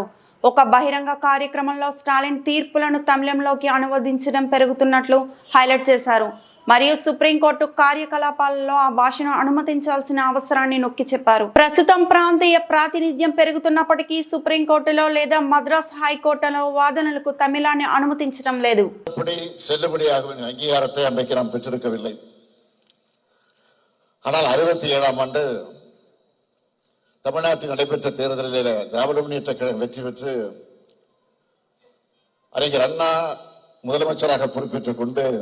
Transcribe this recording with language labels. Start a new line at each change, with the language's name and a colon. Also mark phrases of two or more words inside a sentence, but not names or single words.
Telugu: ఒక బహిరంగ కార్యక్రమంలో స్టాలిన్ తీర్పులను తమిళంలోకి అనువదించడం పెరుగుతున్నట్లు హైలైట్ చేశారు. మరియు సుప్రీంకోర్టు కార్యకలాపాలలో ఆ భాషను అనుమతించాల్సిన అవసరాన్ని నొక్కి చెప్పారు. ప్రస్తుతం ప్రాంతీయ ప్రాతినిధ్యం పెరుగుతున్నప్పటికీ సుప్రీంకోర్టులో లేదా మద్రాస్ హైకోర్టులో వాదనలకు తమిళాన్ని అనుమతించడం లేదు.
Tamil: அங்கீகாரத்தை அன்றைக்கு நாம் பெற்றிருக்கவில்லை. ஆனால் 67ஆம் ஆண்டு தமிழ்நாட்டில் நடைபெற்ற தேர்தலில் திராவிட முன்னேற்ற கழகம் வெற்றி பெற்று அறிஞர் அண்ணா முதலமைச்சராக பொறுப்பேற்றுக் கொண்டு